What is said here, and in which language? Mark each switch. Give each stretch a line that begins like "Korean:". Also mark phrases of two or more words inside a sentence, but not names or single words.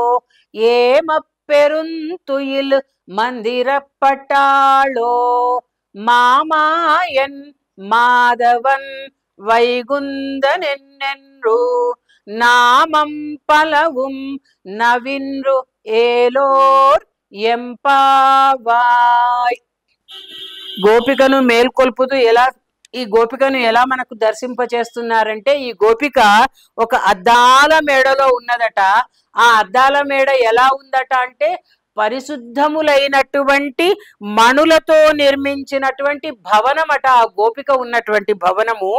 Tamil: ஏமப்பெருந்துயில் மந்திரப்பட்டாளோ மாமாயன் மாதவன் வைகுந்தன் என்னென்று நாமம் பலவும் நவின்று ஏலோர் எம்பாவாய்.
Telugu: గోపికను మేల్కొల్పుతూ ఈ గోపికను ఎలా మనకు దర్శింపచేస్తున్నారంటే, ఈ గోపిక ఒక అద్దాల మేడలో ఉన్నదట. ఆ అద్దాల మేడ ఎలా ఉందట అంటే పరిశుద్ధములైనటువంటి మణులతో నిర్మించినటువంటి భవనమట ఆ గోపిక ఉన్నటువంటి భవనము.